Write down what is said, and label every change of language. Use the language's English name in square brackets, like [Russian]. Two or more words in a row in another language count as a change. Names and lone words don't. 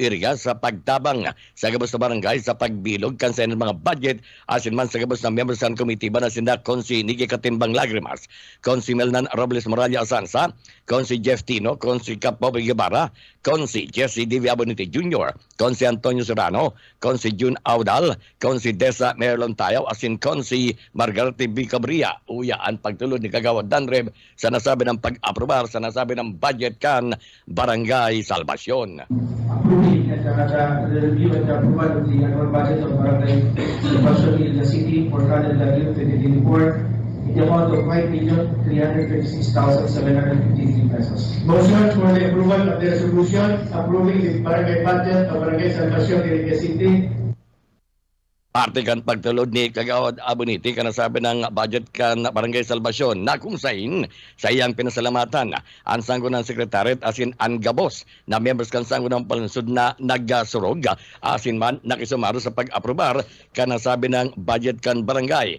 [Bikol] Iriga sa pagtabang sa gabos na barangay sa pagbilog kan sa mga budget asin man sa gabos na members kan committee ba na sinda Konsi Niki Katimbang Lagrimas, Konsi Melnan Robles Moralla Asansa, Konsi Jeff Tino, Konsi Capobe Guevara, Konsi Jesse Divia Bonite Jr., Konsi Antonio Serrano, Konsi June Audal, Konsi Desa Merlon Tayaw asin Konsi Margarete B. Cabria, uya ang pagtulod ni Kagawad Danreb sa nasabi ng pag-aprobar sa nasabi ng budget kan Barangay Salvacion. [English] Approving and the review and the approval of the annual budget of Barangay Salvacion in the city for calendar year 2024 in the amount of 5,326,753 pesos. Motion for the approval of the resolution approving the Barangay budget of Barangay Salvacion in the city. [Bikol] Parte kan pagtulod ni Kagawad Abuniti kan nasabi ng budget kan Barangay Salvacion na kung sain sa iyang pinasalamatan ang sanggunang sekretariat asin ang gabos na members kan sanggunang palunsod na nagasurog asin man nakisumaro sa pag-aprobar kan nasabi ng budget kan barangay.